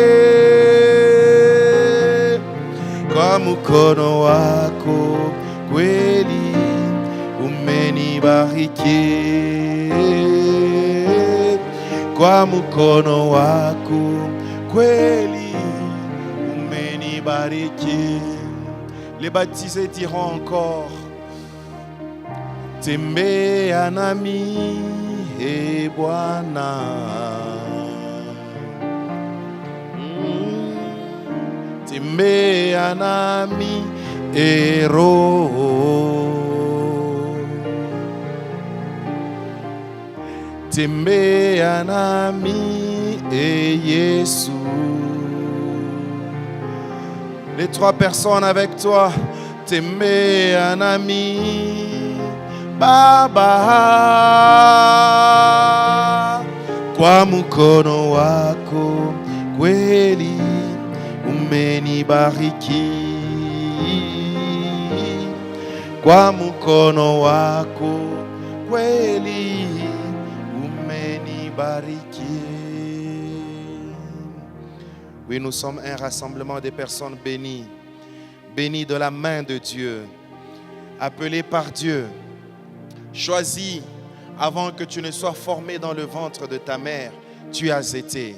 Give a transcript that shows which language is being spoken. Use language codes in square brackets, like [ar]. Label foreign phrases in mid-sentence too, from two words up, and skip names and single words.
[sw] Kwa mkono wako kweli umenibariki, kwa mkono wako kweli umenibariki. [fr] Les baptisés diront encore. [sw] Tembea nami e Bwana, tembea nami e Roho, tembea nami e Yesu. [fr] Les trois personnes avec toi. [sw] Tembea nami Baba, kwa mkono wako kweli umenibariki, kwa mkono wako kweli umenibariki. [fr] Oui, nous sommes un rassemblement de personnes bénies, bénies de la main de Dieu, appelées par Dieu, choisi avant que tu ne sois formé dans le ventre de ta mère, tu as été.